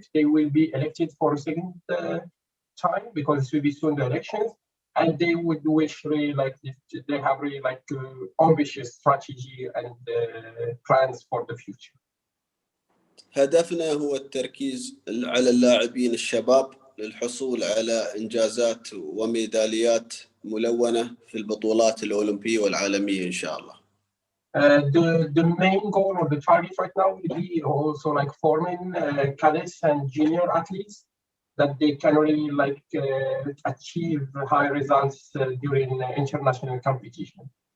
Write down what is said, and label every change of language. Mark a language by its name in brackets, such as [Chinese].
[English] They will be elected for a second time because it will be soon the elections, and they would wish really they have really ambitious strategy and plans for the future. [Arabic] هدفنا هو التركيز على اللاعبين الشباب للحصول على إنجازات وميداليات ملونة في البطولات الأولمبية والعالمية إن شاء الله. [English] The main goal or the target right now will be also forming cadets and junior athletes that they can really achieve high results during international competition.